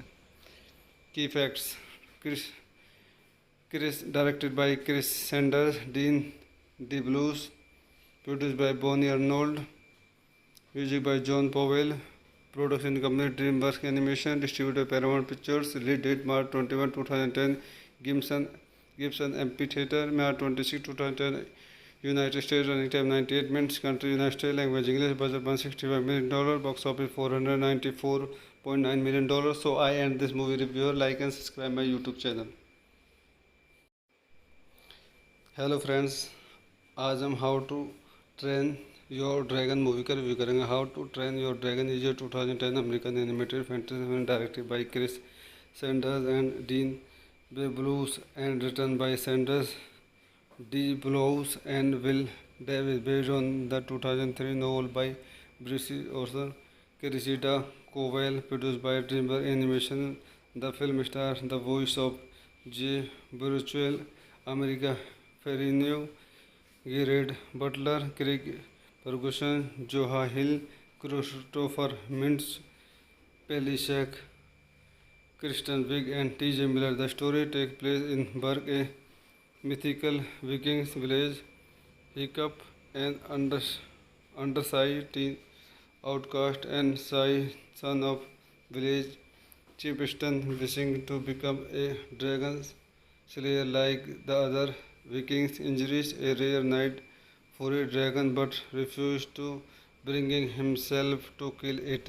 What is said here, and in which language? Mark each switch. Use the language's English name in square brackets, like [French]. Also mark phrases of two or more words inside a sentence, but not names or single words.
[English] Key facts: directed by Chris Sanders, Dean DeBlues, produced by Bonnie Arnold, music by John Powell, production company DreamWorks Animation, distributed by Paramount Pictures, release date March 21, 2010, Gibson Amphitheatre, March 26, 2010, United States, running time 98 minutes. Country United States, language English, budget $165 million, box office $494.9 million. So I end this movie review. Like and subscribe my YouTube channel. hello friends, [Hindi] आज हम हाउ टू ट्रेन योर ड्रैगन मूवी का रिव्यू करेंगे। [English] How to Train Your Dragon is a 2010 American animated fantasy film directed by Chris Sanders and Dean Beblous and written by Sanders De Blous and Will Davies, based on the 2003 novel by Brisi Orson Cressida Cowell, produced by DreamWorks Animation. The film star the voice of Jay Bruchuel, America Ferinyu, Gerard Butler, Craig Ferguson, Joha Hill, Christopher Mints, Pelishack, Kristen Wiig and T.J. Miller. The story take place in Berg, a mythical Vikings village. Hiccup, an undersized teen outcast and shy son of village chieftain, wishing to become a dragon slayer like the other Vikings, injures a rare knight for a dragon but refuses to, bringing himself to kill it.